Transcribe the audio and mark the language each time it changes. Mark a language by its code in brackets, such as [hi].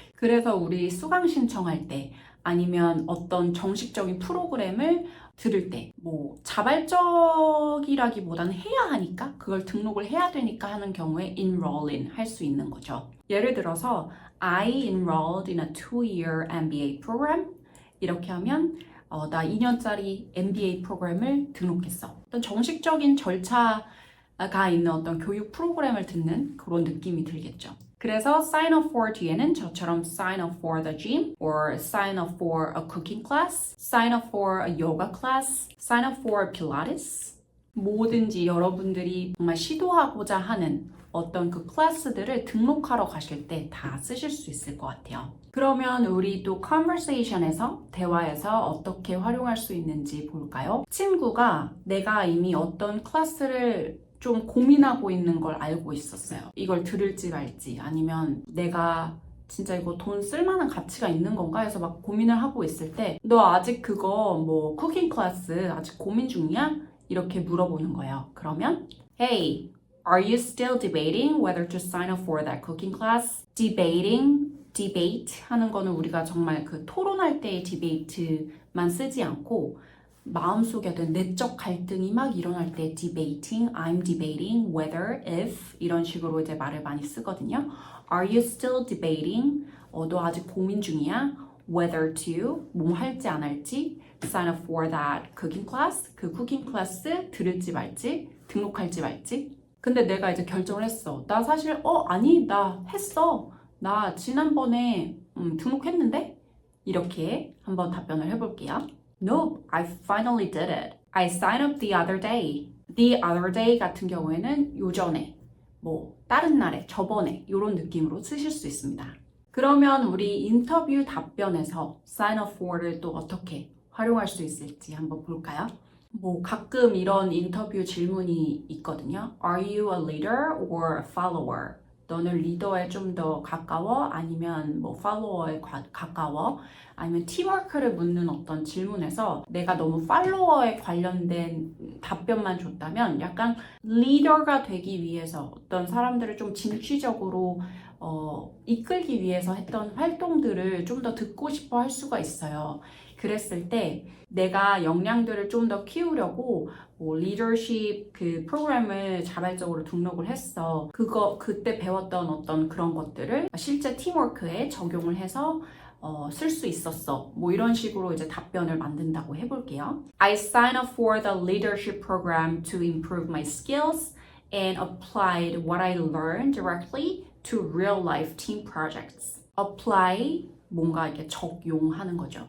[ko] 그래서 우리 수강 신청할 때 아니면 어떤 정식적인 프로그램을 들을 때 자발적이라기보다는 해야 하니까 그걸 등록을 해야 되니까 하는 경우에 enroll in 할 수 있는 거죠. 예를 들어서 [en] I enrolled in a 2-year MBA program [ko] 이렇게 하면 나 2년짜리 MBA 프로그램을 등록했어. 어떤 정식적인 절차가 있는 어떤 교육 프로그램을 듣는 그런 느낌이 들겠죠. 그래서 [en] sign up for 뒤에는 저처럼 sign up for the gym or sign up for a cooking class, sign up for a yoga class, sign up for Pilates [ko] 뭐든지 여러분들이 정말 시도하고자 하는 어떤 그 클래스들을 등록하러 가실 때 다 쓰실 수 있을 것 같아요. 그러면 우리 또 conversation에서 대화에서 어떻게 활용할 수 있는지 볼까요? 친구가 내가 이미 어떤 클래스를 좀 고민하고 있는 걸 알고 있었어요. 이걸 들을지 말지 아니면 내가 진짜 이거 돈 쓸만한 가치가 있는 건가 해서 막 고민을 하고 있을 때 너 아직 그거 쿠킹 클래스 아직 고민 중이야? 이렇게 물어보는 거예요. 그러면 [en] Hey, are you still debating whether to sign up for that cooking class? [ko] debate 하는 거는 우리가 정말 그 토론할 때의 debate만 쓰지 않고 마음속에 어떤 내적 갈등이 막 일어날 때 debating, [en] I'm debating, [ko] whether, if 이런 식으로 이제 말을 많이 쓰거든요. [en] Are you still debating? [ko] 너 아직 고민 중이야? [en] Whether to, [ko] 뭐 할지 안 할지 [en] sign up for that cooking class, [ko] 그 쿠킹 클래스 들을지 말지, 등록할지 말지. 근데 내가 이제 결정을 했어. 나 사실 아니 나 했어. 나 지난번에 등록했는데? 이렇게 한번 답변을 해볼게요. [en] Nope, I finally did it. I signed up the other day. The other day [ko] 같은 경우에는 요전에, 다른 날에, 저번에 이런 느낌으로 쓰실 수 있습니다. 그러면 우리 인터뷰 답변에서 sign up for를 또 어떻게 활용할 수 있을지 한번 볼까요? 가끔 이런 인터뷰 질문이 있거든요. [en] Are you a leader or a follower? [ko] 너는 리더에 좀 더 가까워? 아니면 뭐 팔로워에 가까워? 아니면 팀워크를 묻는 어떤 질문에서 내가 너무 팔로워에 관련된 답변만 줬다면 약간 리더가 되기 위해서 어떤 사람들을 좀 진취적으로 이끌기 위해서 했던 활동들을 좀 더 듣고 싶어 할 수가 있어요. 그랬을 때 내가 역량들을 좀 더 키우려고 뭐 리더십 그 프로그램을 자발적으로 등록을 했어. 그때 배웠던 어떤 그런 것들을 실제 팀워크에 적용을 해서 쓸 수 있었어. 뭐 이런 식으로 이제 답변을 만든다고 해볼게요. [en] I signed up for the leadership program to improve my skills and applied what I learned directly to real life team projects. [ko] apply 뭔가 이렇게 적용하는 거죠.